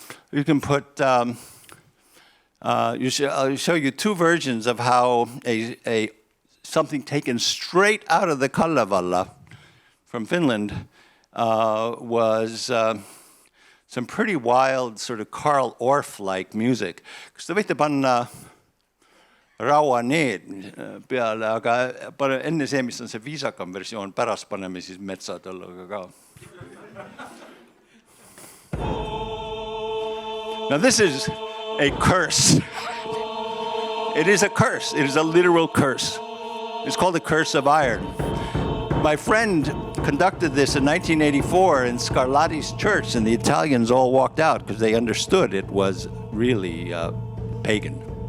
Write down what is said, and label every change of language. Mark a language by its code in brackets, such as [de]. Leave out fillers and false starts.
[en] You can put, I'll show you 2 versions of how something taken straight out of the Kalevala from Finland was some pretty wild sort of Karl Orff-like music. [et] Kas te võite panna Rauaneed peale, aga enne see, mis on see viisakam versioon, pärast paneme siis metsatõlluga ka. [en] Now this is a curse. It is a curse. It is a literal curse. It's called The Curse of Iron. My friend conducted this in 1984 in Scarlatti's church, and the Italians all walked out because they understood it was really pagan.